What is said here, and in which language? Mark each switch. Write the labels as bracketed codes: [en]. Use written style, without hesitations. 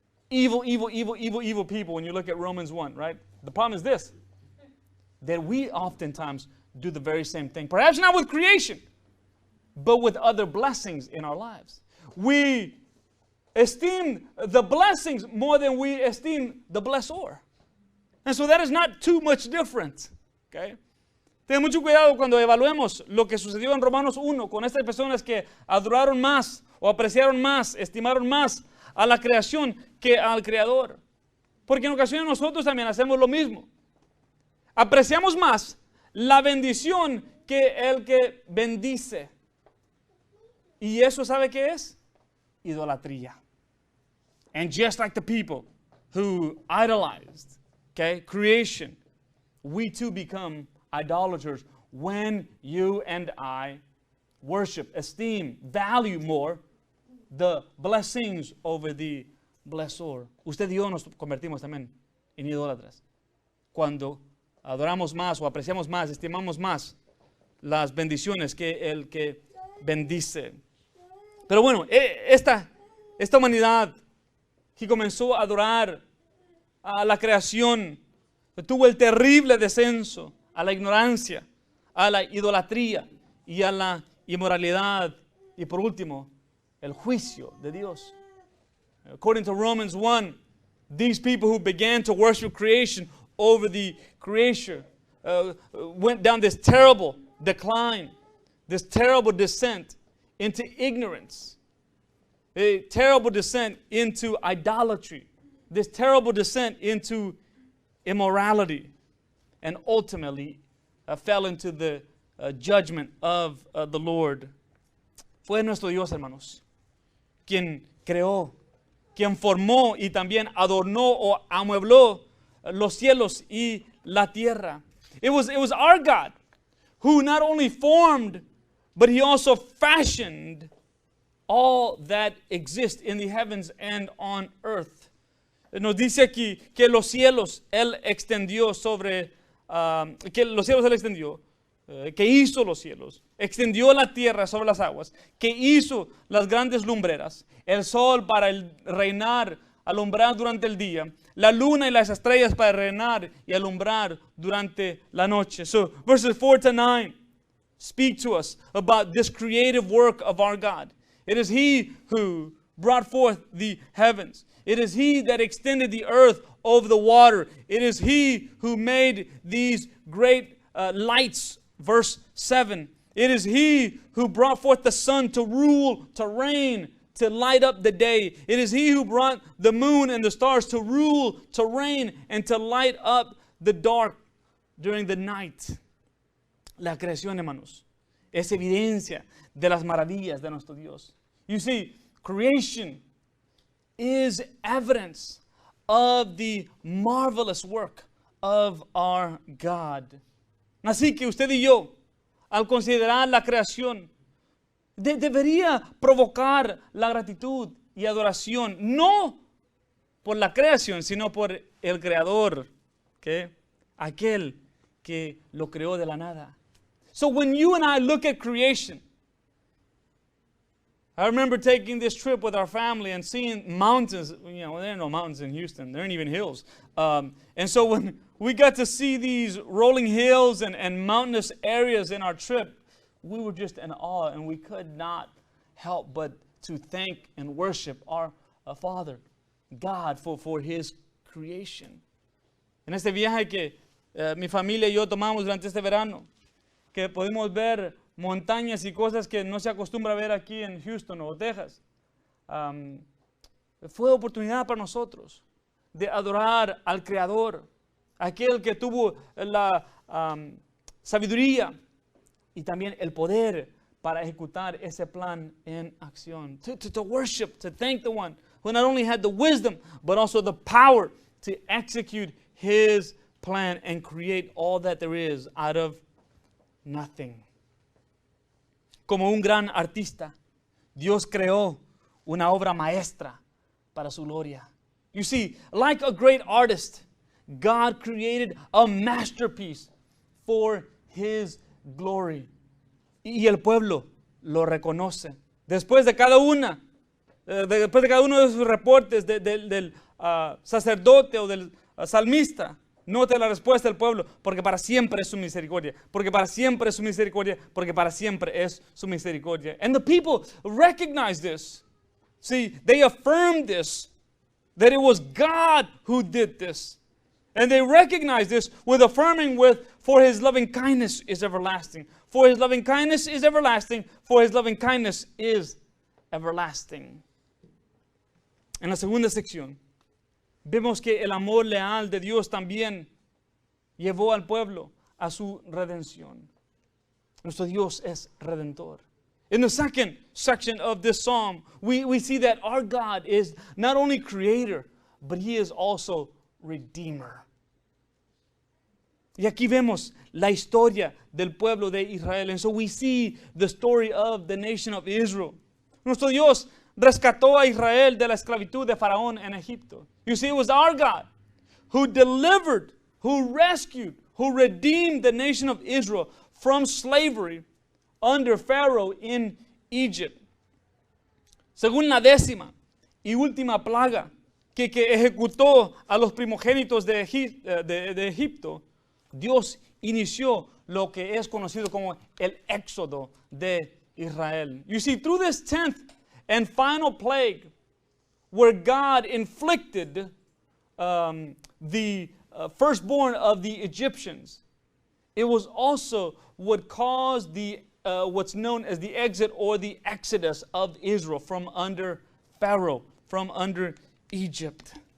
[en] Evil people when you look at Romans 1, right? The problem is this, that we oftentimes do the very same thing. Perhaps not with creation, but with other blessings in our lives. We esteem the blessings more than we esteem the blessor. And so that is not too much different. Okay? [es] Ten mucho cuidado cuando evaluemos lo que sucedió en Romanos 1 con estas personas que adoraron más o apreciaron más, estimaron más a la creación que al Creador. Porque en ocasiones nosotros también hacemos lo mismo. Apreciamos más la bendición que el que bendice. Y eso, ¿sabe qué es? Idolatría. [en] And just like the people who idolized, okay, creation, we too become idolaters when you and I worship, esteem, value more the blessings over the blessor. [es] Usted y yo nos convertimos también en idólatras cuando adoramos más o apreciamos más, estimamos más las bendiciones que el que bendice. Pero bueno, esta humanidad que comenzó a adorar a la creación tuvo el terrible descenso a la ignorancia, a la idolatría y a la inmoralidad y por último el juicio de Dios. [en] According to Romans 1, these people who began to worship creation over the creator went down this terrible decline, this terrible descent into ignorance, a terrible descent into idolatry, this terrible descent into immorality, and ultimately fell into the judgment of the Lord. [es] Fue nuestro Dios, hermanos, quien creó, quien formó y también adornó o amuebló los cielos y la tierra. [en] It was our God who not only formed, but He also fashioned all that exists in the heavens and on earth. [es] Nos dice aquí que los cielos Él extendió sobre, que los cielos Él extendió, que hizo los cielos, extendió la tierra sobre las aguas, que hizo las grandes lumbreras, el sol para reinar, alumbrar durante el día, la luna y las estrellas para reinar y alumbrar durante la noche. [en] So verses 4 to 9 speak to us about this creative work of our God. It is He who brought forth the heavens. It is He that extended the earth over the water. It is He who made these great lights. Verse 7. It is He who brought forth the sun to rule, to reign, to light up the day. It is He who brought the moon and the stars to rule, to reign, and to light up the dark during the night. [es] La creación, hermanos, es evidencia de las maravillas de nuestro Dios. [en] You see, creation is evidence of the marvelous work of our God. [es] Así que usted y yo, al considerar la creación, debería provocar la gratitud y adoración, no por la creación, sino por el Creador, ¿okay? Aquel que lo creó de la nada. [en] So when you and I look at creation, I remember taking this trip with our family and seeing mountains. You know, there are no mountains in Houston. There aren't even hills. And so when we got to see these rolling hills and mountainous areas in our trip, we were just in awe, and we could not help but to thank and worship our Father, God, for His creation. [es] En este viaje que mi familia y yo tomamos durante este verano, que pudimos ver montañas y cosas que no se acostumbra a ver aquí en Houston o Texas, fue oportunidad para nosotros de adorar al Creador, aquel que tuvo la sabiduría y también el poder para ejecutar ese plan en acción. [en] To worship, to thank the one who not only had the wisdom, but also the power to execute his plan and create all that there is out of nothing. [es] Como un gran artista, Dios creó una obra maestra para su gloria. [en] You see, like a great artist, God created a masterpiece for his glory. [es] Y el pueblo lo reconoce. Después de cada uno de sus reportes del sacerdote o del salmista, note la respuesta del pueblo: porque para siempre es su misericordia, porque para siempre es su misericordia, porque para siempre es su misericordia. [en] And the people recognize this. See, they affirmed this, that it was God who did this. And they recognize this with affirming with, for his loving kindness is everlasting. For his loving kindness is everlasting. For his loving kindness is everlasting. [es] En la segunda sección, vemos que el amor leal de Dios también llevó al pueblo a su redención. Nuestro Dios es redentor. [en] In the second section of this psalm, we see that our God is not only creator, but he is also redeemer. [es] Y aquí vemos la historia del pueblo de Israel. [en] And so we see the story of the nation of Israel. [es] Nuestro Dios rescató a Israel de la esclavitud de Faraón en Egipto. [en] You see, it was our God who delivered, who rescued, who redeemed the nation of Israel from slavery under Pharaoh in Egypt. [es] Según la 10ª y última plaga que ejecutó a los primogénitos de Egipto, Dios inició lo que es conocido como el éxodo de Israel. [en] You see, through this 10th and final plague, where God inflicted the firstborn of the Egyptians, it was also what caused the what's known as the exit or the exodus of Israel from under Pharaoh, from under Egypt.